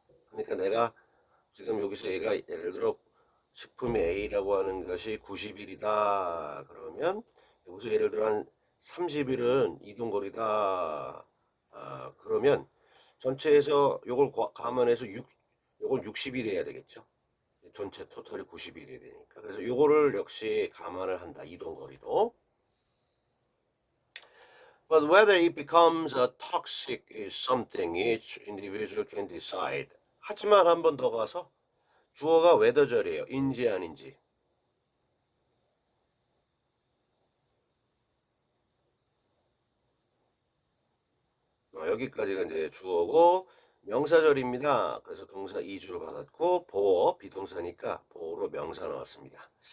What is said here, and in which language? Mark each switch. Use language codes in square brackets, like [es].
[ko] 그러니까 내가 지금 여기서 얘가 예를 들어 식품이 A라고 하는 것이 90일이다 그러면, 여기서 예를 들어 한 30일은 이동거리다 그러면 전체에서 요걸 감안해서 요걸 60일 해야 되겠죠. 전체 토탈이 90일이 되니까. 그래서 요거를 역시 감안을 한다. 이동거리도. [en] But whether it becomes a toxic is something each individual can decide. [ko] 하지만 한 번 더 가서 주어가 whether절이에요. 인지 아닌지. 여기까지가 이제 주어고 명사절입니다. 그래서 동사 2주로 받았고 보어 비동사니까 보어로 명사 나왔습니다.